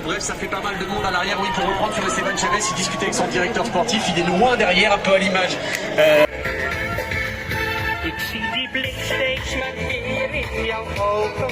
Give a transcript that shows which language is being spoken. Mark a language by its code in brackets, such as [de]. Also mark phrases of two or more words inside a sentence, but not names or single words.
[fr] Bref, ça fait pas mal de monde à l'arrière. Oui, pour reprendre sur Esteban Chavez, il discutait avec son directeur sportif, il est loin derrière, un peu à l'image. [nl] Ik zie die blik steeds maar weer in jouw ogen.